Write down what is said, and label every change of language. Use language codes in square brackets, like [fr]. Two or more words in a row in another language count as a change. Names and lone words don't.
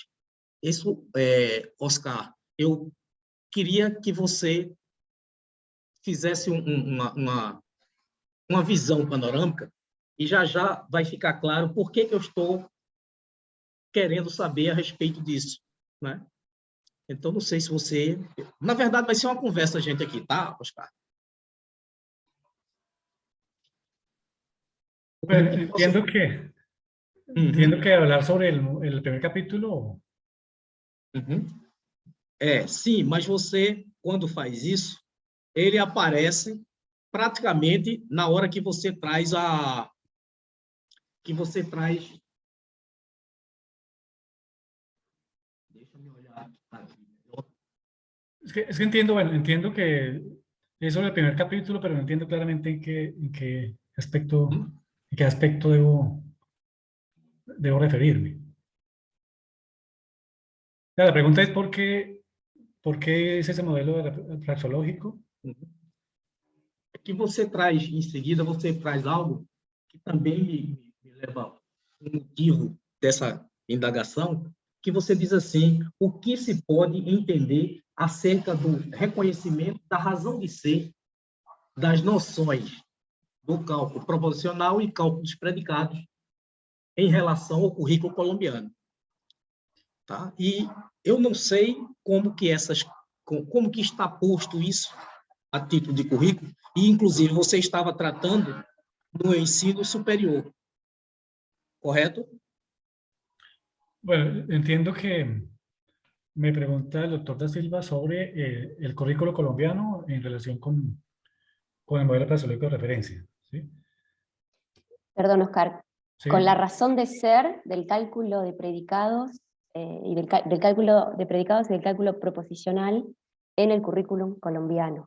[pt] Isso, Oscar, eu queria que você fizesse uma visão panorâmica e já vai ficar claro por que eu estou querendo saber a respeito disso, né? Então, não sei se você... Na verdade, vai ser uma conversa, gente, aqui, tá, Oscar? [es] Bueno, [pt] que posso- [es] entiendo que hablar sobre el primer capítulo. Uhum. [pt] Sim, mas você, quando faz isso, ele aparece praticamente na hora que você traz Deixa eu olhar aqui. [es] Es que entiendo, bueno, entiendo que es sobre el primer capítulo, pero no entiendo claramente en qué aspecto debo referirme. La pregunta es ¿por qué es ese modelo praxeológico? Uhum. [pt] Que você traz, em seguida, você traz algo que também me leva a um motivo dessa indagação, que você diz assim, o que se pode entender acerca do reconhecimento da razão de ser das noções do cálculo proposicional e cálculo dos predicados em relação ao currículo colombiano. Tá? E eu não sei como que está posto isso a título de currículo, e inclusive você estava tratando do ensino superior, correto? [es] Bueno, entiendo que me pregunta el doctor Da Silva sobre el currículo colombiano en relación con el modelo praxeológico de referencia. ¿Sí? Perdón, Oscar. Sí. Con la razón de ser del cálculo de predicados y del cálculo de predicados y del cálculo proposicional en el currículum colombiano.